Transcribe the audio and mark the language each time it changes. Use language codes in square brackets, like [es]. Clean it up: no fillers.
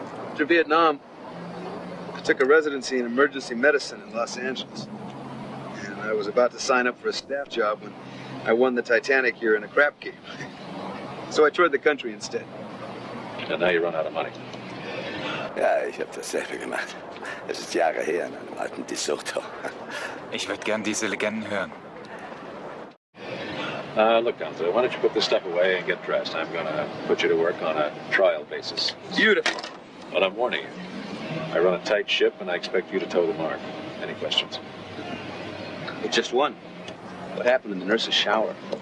[en] After Vietnam, I took a residency in emergency medicine in Los Angeles. And I was about to sign up for a staff job when I won the Titanic here in a crap game. So I toured the country instead. And now you run out of money. [de] Ja, ich habe dasselbe gemacht. Es ist Jahre her in einem alten Desoto. Ich würde gern diese Legenden hören. [en] Look, Gonzo, why don't you put this stuff away and get dressed? I'm gonna put you to work on a trial basis. Beautiful. But I'm warning you. I run a tight ship, and I expect you to toe the mark. Any questions? Just one. What happened in the nurse's shower?